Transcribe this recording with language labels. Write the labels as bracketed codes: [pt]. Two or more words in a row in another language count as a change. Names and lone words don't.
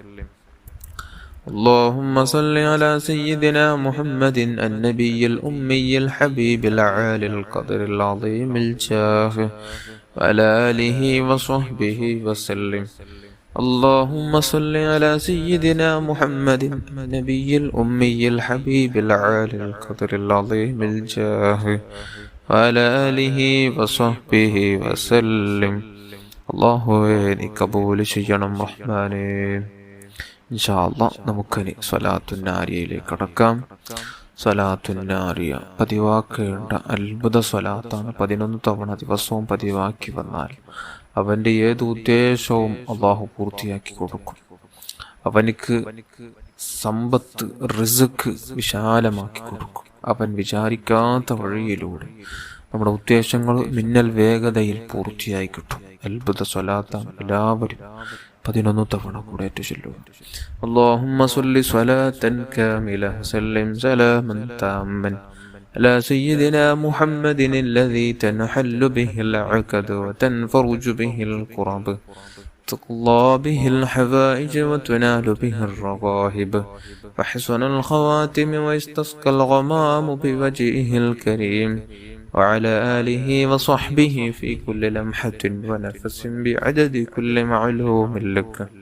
[ar] اللهم صل على سيدنا محمد النبي الأمي الحبيب العالي القدر العظيم الجاه وعلى آله وصحبه وسلم. اللهم صل على سيدنا محمد النبي الأمي الحبيب العالي القدر العظيم الجاه وعلى آله وصحبه وسلم. [ml] അല്ലാഹുവേ നീ കബൂൽ ചെയ്യണം റഹ്മാനേ. [ar] إن شاء الله [ml] നമുക്കിനി സ്വലാത്തുന്നാരിയയിലേക്ക് കടക്കാം. സ്വലാത്തുന്നാരിയ പതിവാക്കേണ്ട അത്ഭുത സ്വലാത്താണ്. 11 തവണ ദിവസവും പതിവാക്കി വന്നാൽ അവൻ്റെ ഏത് ഉദ്ദേശവും അള്ളാഹു പൂർത്തിയാക്കി കൊടുക്കും. അവനിക്ക് സമ്പത്ത് റിസ്ക് വിശാലമാക്കി കൊടുക്കും. അവൻ വിചാരിക്കാത്ത വഴിയിലൂടെ നമ്മുടെ ഉദ്ദേശങ്ങൾ മിന്നൽ വേഗതയിൽ പൂർത്തിയായി കിട്ടും. അത്ഭുത സ്വലാത്താണ്. എല്ലാവരും 11 തവണ കൂടെ ചൊല്ലുക. [ar] اللهم صل صلاة كاملة سلم سلاما تاما على سيدنا محمد الذي تنحل به العقد وتنفرج به الكرب تقضى به الحوائج وتنال به الرغائب وحسن الخواتم ويستسقى الغمام بوجهه الكريم وعلى آله وصحبه في كل لمحة ونفس بعدد كل معلوم لك.